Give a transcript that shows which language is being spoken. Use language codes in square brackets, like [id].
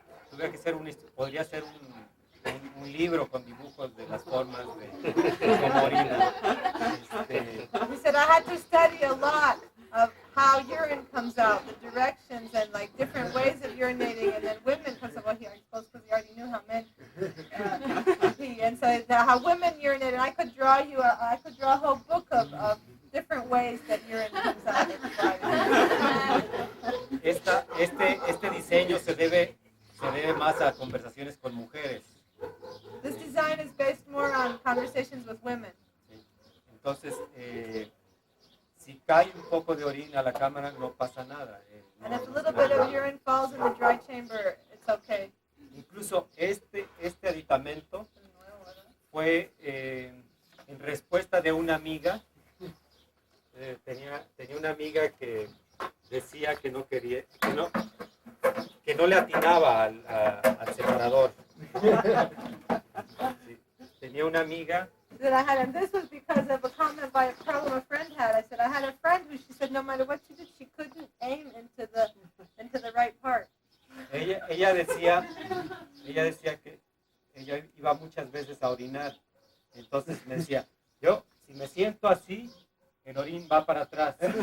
[es] Tuve que hacer podría ser un libro con dibujos de las formas de cómo orinar. [en] He said, I had to study a lot of how urine comes out, the directions and like different ways of urinating, and then women, because of what I suppose because he already knew how men pee, and so how women urinate, and I could draw a whole book of different ways that urine comes out of the body. [es] Este diseño se debe más a conversaciones con mujeres. [en] This design is based more on conversations with women. [es] Entonces, si cae un poco de orina a la cámara, no pasa nada. [en] And if a little bit of urine falls in the dry chamber, it's okay. [es] Incluso este aditamento fue en respuesta de una amiga. Tenía una amiga que decía que no quería, que no le atinaba al separador. tenía una amiga [en] That I had, and this was because of a comment by a problem a friend had. I said I had a friend who she said no matter what she did, she couldn't aim into the right part. [es] ella decía que ella iba muchas veces a orinar. Entonces me decía, yo si me siento así, el orín va para atrás.